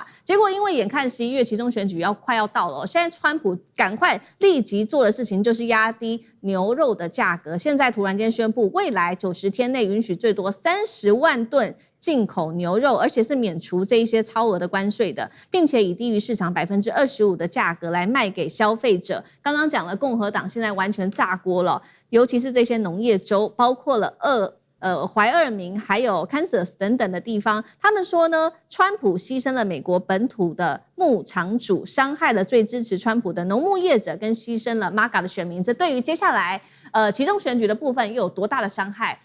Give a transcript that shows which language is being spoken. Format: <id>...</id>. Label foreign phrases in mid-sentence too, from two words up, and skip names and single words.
<zh>結果因為眼看11月期中選舉快要到了，現在川普趕快立即做的事情就是壓低牛肉的價格。現在突然間宣布，未來90天內允許最多30萬噸進口牛肉，而且是免除這一些超額的關稅的，並且以低於市場25%的價格來賣給消費者。剛剛講了，共和黨現在完全炸鍋了，尤其是這些農業州，包括了懷俄明還有 Kansas 等等的地方，他們說呢，川普犧牲了美國本土的牧場主，傷害了最支持川普的農牧業者，跟犧牲了 MAGA 的選民。這對於接下來期中選舉的部分又有多大的傷害？</zh>